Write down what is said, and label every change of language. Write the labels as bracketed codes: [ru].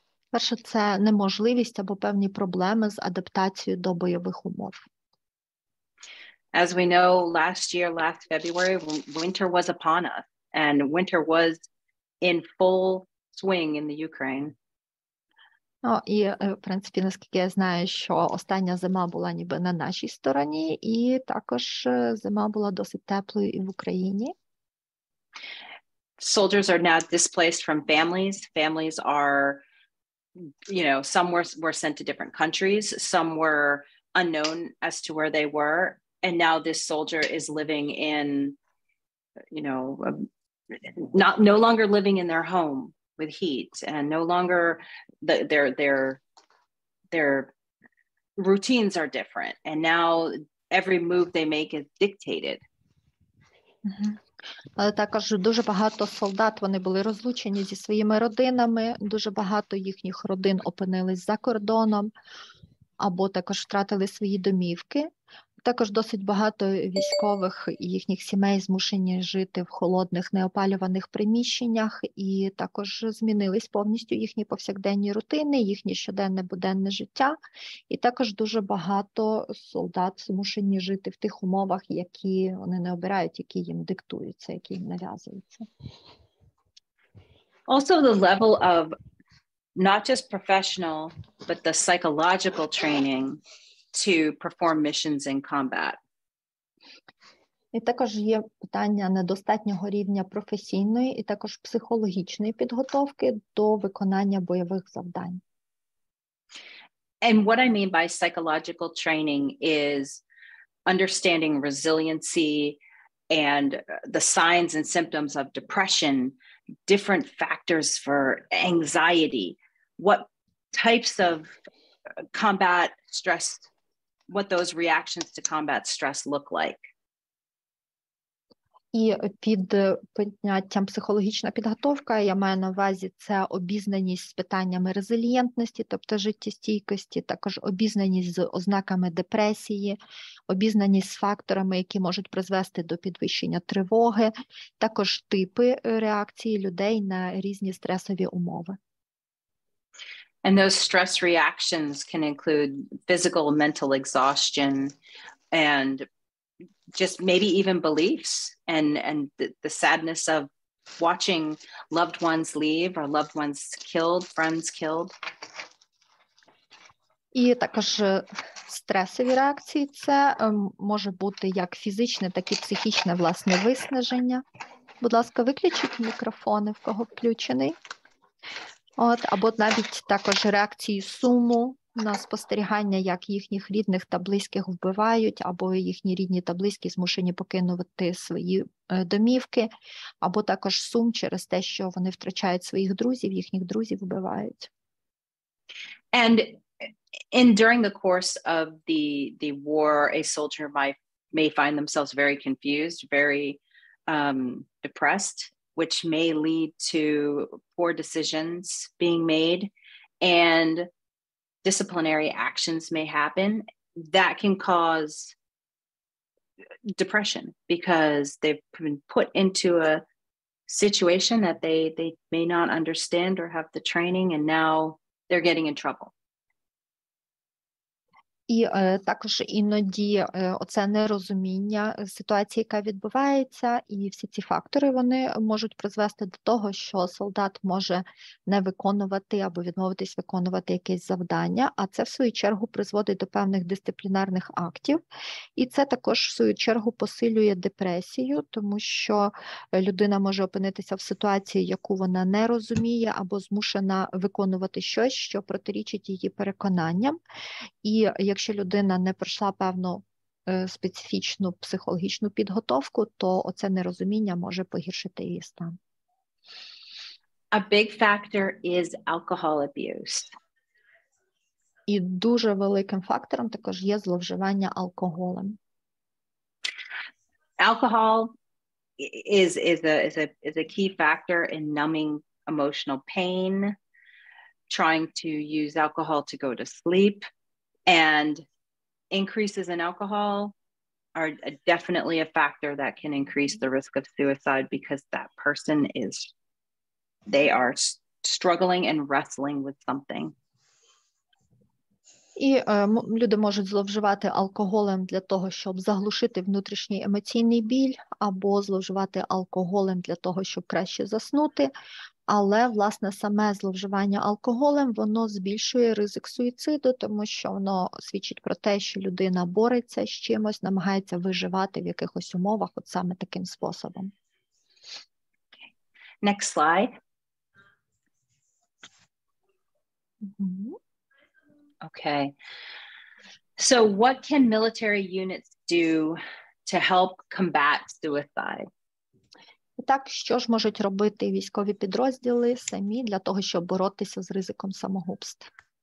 [uk] Перше, це неможливість або певні проблеми з адаптацією до бойових умов. [en] As we know, last February, winter was upon us, and winter was in full swing in the Ukraine. [uk] І, в принципі, наскільки я знаю, що остання зима була ніби на нашій стороні, і також зима була досить теплою і в Україні. [en] Soldiers are now displaced from families. Families are, some were sent to different countries. Some were unknown as to where they were. and now this soldier is living in, you know, no longer living in their home with heat, and no longer their routines are different, and now every move they make is dictated. [uk] Але також дуже багато солдат, вони були розлучені зі своїми родинами, дуже багато їхніх родин опинились за кордоном, або також втратили свої домівки. Також досить багато військових і їхніх сімей змушені жити в холодних, неопалюваних приміщеннях, і також змінились повністю їхні повсякденні рутини, їхнє щоденне буденне життя. І також дуже багато солдат змушені жити в тих умовах, які вони не обирають, які їм диктуються, які їм нав'язуються. [en] Also the level of not just professional, but the psychological training to perform missions in combat. [uk] І також є питання недостатнього рівня професійної і також психологічної підготовки до виконання бойових завдань. [en] And what I mean by psychological training is understanding resiliency and the signs and symptoms of depression, different factors for anxiety, what types of combat stress, what those reactions to combat stress look like. [uk] І під поняттям психологічна підготовка я маю на увазі це обізнаність з питаннями резилієнтності, тобто життєстійкості, також обізнаність з ознаками депресії, обізнаність з факторами, які можуть призвести до підвищення тривоги, також типи реакції людей на різні стресові умови. [en] And those stress reactions can include physical and mental exhaustion and just maybe even beliefs and the sadness of watching loved ones leave or loved ones killed, friends killed. [uk] І також стресові реакції – це може бути як фізичне, так і психічне власне виснаження. Будь ласка, виключіть мікрофони, в кого включений. Або навіть також реакції суму на спостерігання, як їхніх рідних та близьких вбивають, або їхні рідні та близькі змушені покинути свої домівки, або також сум через те, що вони втрачають своїх друзів, їхніх друзів вбивають. [en] And during the course of the war, a soldier may find themselves very confused, very depressed, which may lead to poor decisions being made, and disciplinary actions may happen that can cause depression because they've been put into a situation that they may not understand or have the training, and now they're getting in trouble. [uk] І також іноді оце нерозуміння ситуації, яка відбувається, і всі ці фактори, вони можуть призвести до того, що солдат може не виконувати або відмовитись виконувати якесь завдання, а це в свою чергу призводить до певних дисциплінарних актів. І це також в свою чергу посилює депресію, тому що людина може опинитися в ситуації, яку вона не розуміє, або змушена виконувати щось, що протирічить її переконанням. І якщо людина не пройшла певну специфічну психологічну підготовку, то оце нерозуміння може погіршити її стан. [en] A big factor is alcohol abuse. [uk] І дуже великим фактором також є зловживання алкоголем. [en] Alcohol is a key factor in numbing emotional pain, trying to use alcohol to go to sleep. And increases in alcohol are definitely a factor that can increase the risk of suicide because that person they are struggling and wrestling with something. [uk] І люди можуть зловживати алкоголем для того, щоб заглушити внутрішній емоційний біль, або зловживати алкоголем для того, щоб краще заснути. Але, власне, саме зловживання алкоголем, воно збільшує ризик суїциду, тому що воно свідчить про те, що людина бореться з чимось, намагається виживати в якихось умовах от саме таким способом. [en] Next slide. Mm-hmm. Okay. So what can military units do to help combat suicide? [uk] І так, що ж можуть робити військові підрозділи самі для того, щоб боротися з ризиком самогубств?